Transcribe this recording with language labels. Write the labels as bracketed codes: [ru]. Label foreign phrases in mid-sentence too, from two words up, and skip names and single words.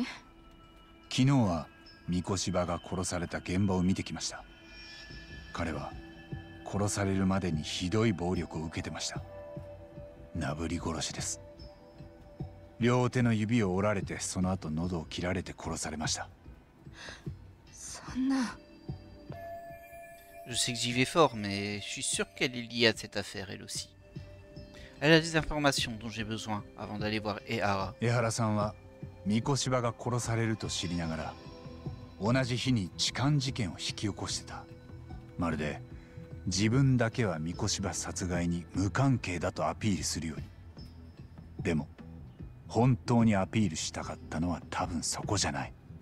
[ja] 昨日は三越柴が殺された現場を見てきました。彼は殺されるまでにひどい暴力を受けてました。なぶり殺しです。両手の指を折られて、その後喉を切られて殺されました。そんな。 [fr] Je sais que j'y vais fort, mais je suis sûr qu'elle est liée à cette affaire, elle aussi. Elle a des informations dont j'ai besoin avant d'aller voir Ehara. [ja] 江原さんは三越柴が殺されると知りながら、同じ日に痴漢事件を引き起こしてた。まるで自分だけは三越柴殺害に無関係だとアピールするように。でも本当にアピールしたかったのは多分そこじゃない。